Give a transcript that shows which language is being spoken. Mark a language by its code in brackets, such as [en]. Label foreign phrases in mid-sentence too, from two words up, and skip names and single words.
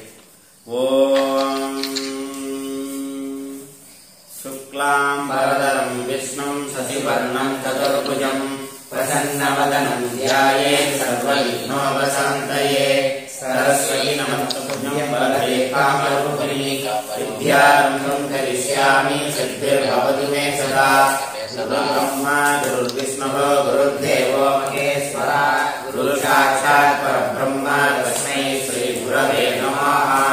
[sa] ॐ शुक्लां बरधरं विष्णुं शशिवर्णं चतुर्भुजम् प्रसन्नवदनं ध्यायेत् सर्वविघ्नोपशान्तये सरस्वती நமஸ்துभ्यं वरदे कामरूपिणी विद्यारम्भं करिष्यामि सिद्धिर्भवतु मे सदा. ब्रह्मा गुरुर्विष्णुः गुरुर्देवो महेश्वरः गुरुसाक्षात् परब्रह्म तस्मै श्रीगुरवे नमः.